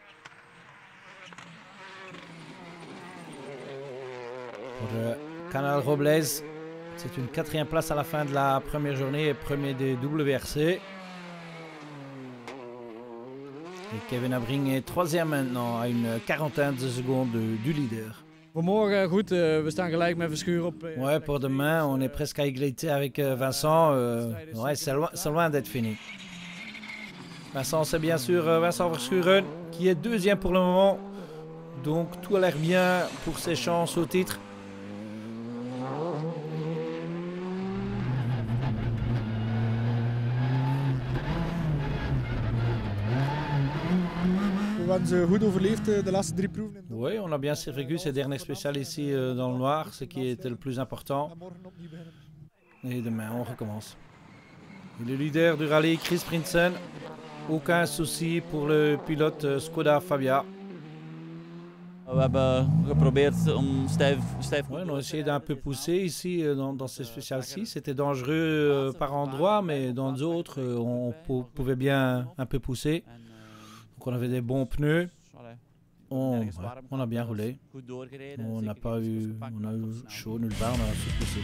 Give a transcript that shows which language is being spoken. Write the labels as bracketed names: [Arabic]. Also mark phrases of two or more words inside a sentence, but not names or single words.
[French] Pour Canal Robles, c'est une 4e place à la fin de la première journée et premier des WRC. Et Kevin Abring est 3e maintenant à une quarantaine de secondes du leader. [Dutch] Voor morgen, goed, we staan gelijk met Verschuren op. [French] Ouais, pour demain, on est presque à égalité avec Vincent. Ouais, c'est loin d'être fini. Vincent, c'est bien sûr Vincent Verschuren qui est 2e pour le moment. Donc tout a l'air bien pour ses chances au titre. Oui, on a bien survécu ces derniers spéciales ici dans le noir, ce qui était le plus important. Et demain, on recommence. Et le leader du rallye, Chris Prinsen. Aucun souci pour le pilote Skoda Fabia. [Dutch] We hebben geprobeerd om stijf... [French] Ouais, on a essayé d'un peu pousser ici dans ces spéciales-ci. C'était dangereux par endroits, mais dans d'autres, on pouvait bien un peu pousser. Donc on avait des bons pneus. On a bien roulé. On n'a pas eu chaud nulle part, on a su pousser.